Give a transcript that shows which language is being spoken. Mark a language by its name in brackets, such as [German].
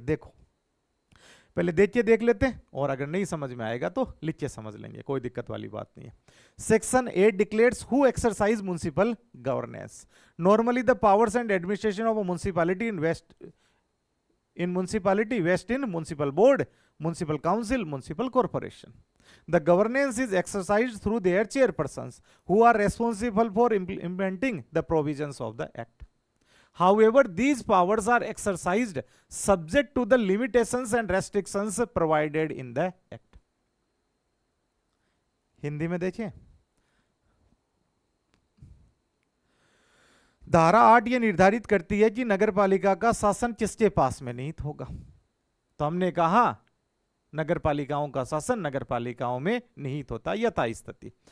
[Hindi] देखो, पहले देख लेते हैं, और अगर नहीं समझ में आएगा तो लिख के समझ लेंगे, कोई दिक्कत वाली बात नहीं है। [English] Section 8 declares who exercise municipal governance. Normally the powers and administration of a municipality in municipal board, municipal council, municipal corporation. The governance is exercised through their chairpersons who are responsible for implementing the provisions of the act. However, these powers are exercised subject to the limitations and restrictions provided in the act. [Hindi] Hindi में देखिए, धारा 8 ये निर्धारित करती है कि नगरपालिका का शासन किसके पास में निहित होगा। तो हमने कहा नगर पालिकाओं का शासन नगर पालिकाओं में निहित होता है यथा स्थिति।